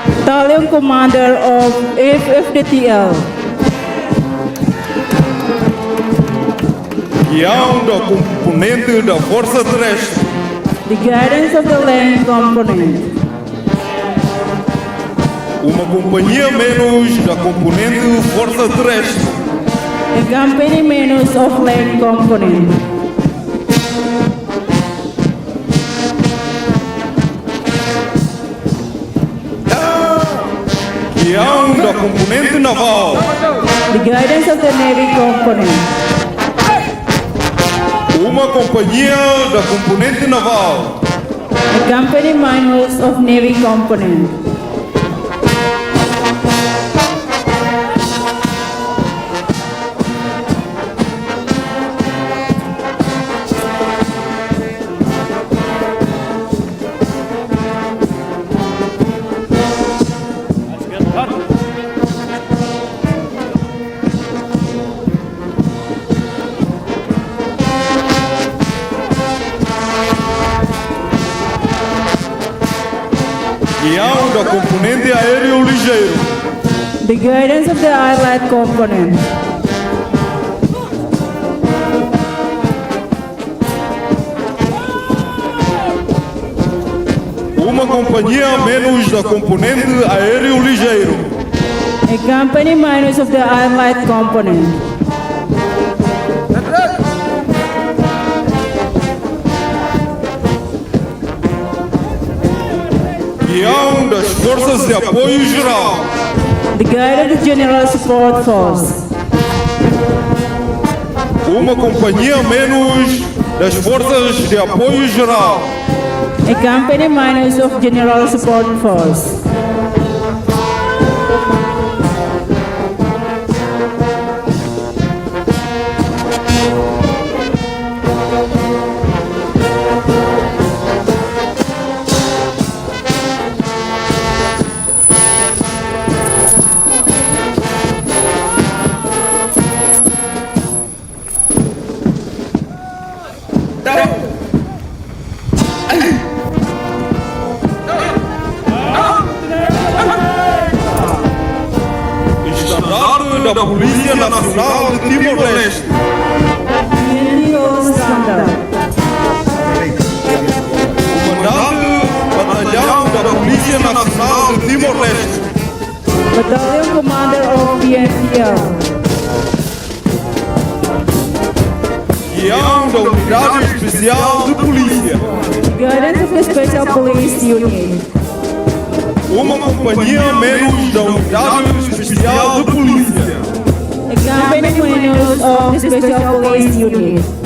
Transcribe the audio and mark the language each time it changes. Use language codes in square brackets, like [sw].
[en] Battalion Commander of FFDTL. [pt] Guião da componente da Força Terrestre. [en] The Guidance of the Land Component. [pt] Uma companhia menos da componente Força Terrestre. [en] A company minus of Land Component. [pt] Guião da componente naval. [en] The Guidance of the Navy Component. [pt] Uma companhia da componente naval. [en] A company minus of Navy Component. [pt] Guião da componente aéreo ligeiro. [en] The Guidance of the Allied Component. [pt] Uma companhia menos da componente aéreo ligeiro. [en] A company minus of the Allied Component. [pt] Guião das Forças de Apoio Geral. [en] The Guided General Support Force. [pt] Uma companhia menos das Forças de Apoio Geral. [en] A company minus of General Support Force. [pt] Estandarte da Polícia Nacional de Timor-Leste. [en] PNTO Standard. [pt] Comandante Batalhão da Polícia Nacional de Timor-Leste. [en] Battalion Commander of PNTO. [pt] Guião da Unidade Especial de Polícia. [en] Guidance of the Special Police Unit. [pt] Uma companhia menos da Unidade Especial de Polícia. [en] A company minus of the Special Police Unit.